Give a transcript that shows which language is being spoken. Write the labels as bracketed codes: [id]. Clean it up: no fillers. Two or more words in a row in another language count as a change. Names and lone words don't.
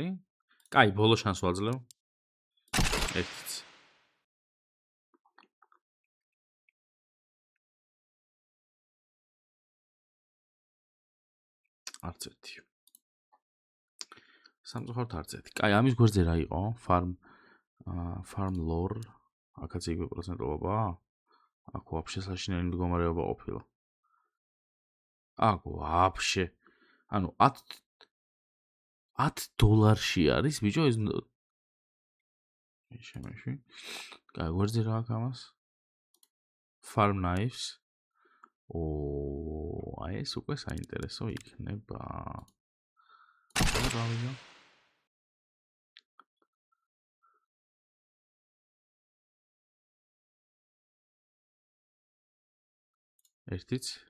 [ka] კაი, ბოლო შანს ვაძლევ. ერთიც. არც ერთი. სამწუხაროდ არც ერთი. კაი, ამის გვერდზე რა იყო? [en] farm lore. [ka] აქაც იგივე პროცენტულობა? აქ вообще საშინელი მდგომარეობა ყოფილა. აქ вообще. ანუ $10 არის, ბიჭო, ეს შემეში. კაი, გვერდზე რა აქვს ამას? [en] Farm knives. [ka] აი ეს უკვე საინტერესო იქნება. დავიდო. ერთიც.